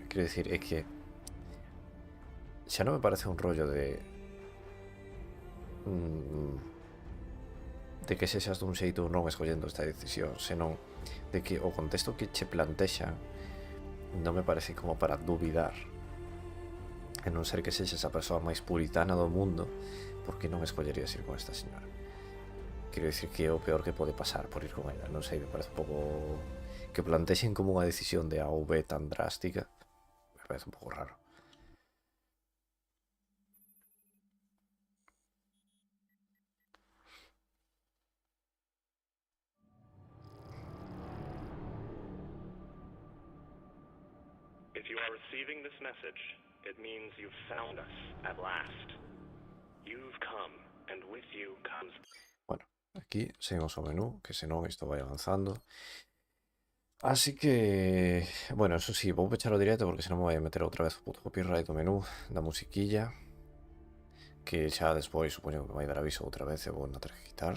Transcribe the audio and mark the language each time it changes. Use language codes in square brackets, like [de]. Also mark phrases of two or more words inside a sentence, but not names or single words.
[gl] Quero dicir, é que xa non me parece un rollo de que sexas dun xeito ou non escollendo esta decisión, senón de que o contexto que che plantexa non me parece como para dubidar, e non ser que sexas a persoa máis puritana do mundo, porque non escollerías ir con esta señora. Quero dicir que é o peor que pode pasar por ir con ela. Non sei, me parece un pouco que plantexen como unha decisión de A ou B tan drástica, me parece un pouco raro. [en] If you are receiving this message, it means you've found us at last. You've come, and with you comes... [gl] Bueno, aquí seguimos o menú, que senón isto vai avanzando. Así que, bueno, [es] eso sí, [gl] vou pechar o directo porque senón me vai a meter outra vez o puto copyright do menú da musiquilla, que xa despois supoño que me vai dar aviso outra vez e vou na ter que quitar.